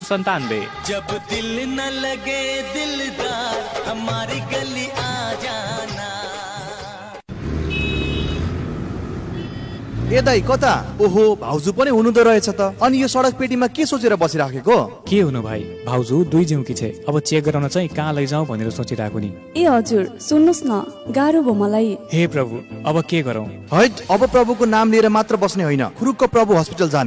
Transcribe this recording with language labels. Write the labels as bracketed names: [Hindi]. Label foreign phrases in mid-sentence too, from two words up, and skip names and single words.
[Hindi] 97। जब दिल न लगे दिलदार हमारी गली आ जाना। [Nepali] ए दाइ कता? ओहो भाउजू पनि हुनुहुँदो रहेछ त। अनि यो सडक पेटीमा के सोचेर बसिराखेको? के हुनु भाइ, भाउजू दुई जिउकी छे। अब चेक गराउन चाहिँ कहाँ लैजाउँ भनेर सोचिरहेको नि। ए हजुर सुन्नुस् न, गाह्रो भयो मलाई। हे प्रभु, अब के गरौँ? हैट, अब प्रभुको नाम लिएर मात्र बस्ने होइन, खुरुक्क प्रभु हस्पिटल जाने।